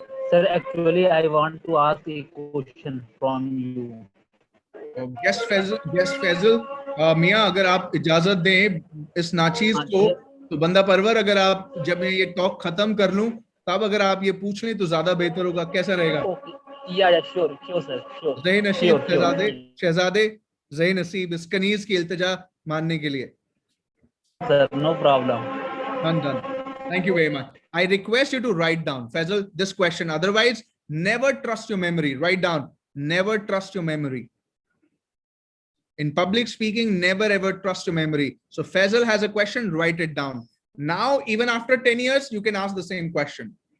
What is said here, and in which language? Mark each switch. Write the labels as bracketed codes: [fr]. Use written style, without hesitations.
[en] Sir, actually, I want to ask a question from you. [hi] Guest Faizal मियाँ, अगर आप इजाजत दें इस नाचीज को, तो बंदा परवर, अगर आप जब मैं ये टॉक खत्म कर लूं तब अगर आप ये पूछ लें तो ज्यादा बेहतर होगा. कैसा रहेगा? [en] Sure sir, sure. [hi] ज़ही नसीब शहजादे ज़ही नसीब इस कनीज की इल्तिजा मानने के लिए. [en] Sir, no problem. Done. Thank you very much. I request you to write down, Faisal, this question. Otherwise, never trust your memory. Write down. Never trust your memory. In public speaking, never ever trust your memory. So Faisal has a question, write it down. Now, even after 10 years, you can ask the same question.